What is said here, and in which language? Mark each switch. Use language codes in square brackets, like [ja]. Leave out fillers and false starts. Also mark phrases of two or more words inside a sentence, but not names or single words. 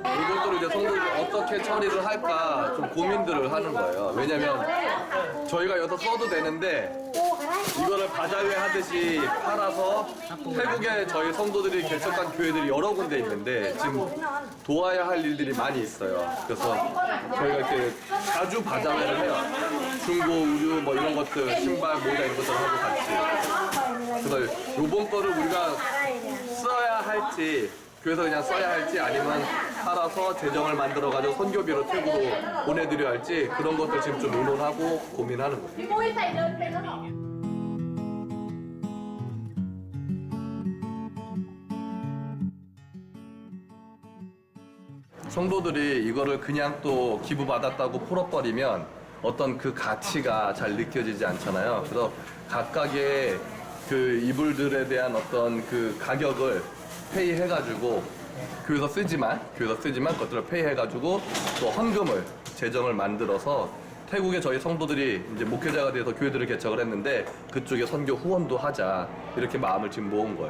[ko] 이것들을 이제 성도들이 어떻게 처리를 할까 좀 고민들을 하는 거예요. 왜냐면 저희가 여기서 써도 되는데 이거를 바자회 하듯이 팔아서 태국에 저희 성도들이 개척한 교회들이 여러 군데 있는데 지금 도와야 할 일들이 많이 있어요. 그래서 저희가 이렇게 자주 바자회를 해요. 중고, 의류 뭐 이런 것들, 신발, 모자 이런 것들 하고 같이. 그래서 요번 거를 우리가 써야 할지 교회에서 그냥 써야 할지 아니면 팔아서 재정을 만들어가지고 선교비로 태국으로 보내드려야 할지 그런 것들 지금 좀 의논하고 고민하는 거예요. [th] พี่มุ้ยใส่เดินเป็นแล้วเหรอ [ko] 성도들이 이거를 그냥 또 기부받았다고 풀어버리면 어떤 그 가치가 잘 느껴지지 않잖아요. 그래서 각각의 그 이불들에 대한 어떤 그 가격을 페이해가지고 교회에서 쓰지만 그것들을 페이해가지고 또 헌금을 재정을 만들어서 태국에 저희 성도들이 이제 목회자가 돼서 교회들을 개척을 했는데 그쪽에 선교 후원도 하자 이렇게 마음을 지금 모은 거예요.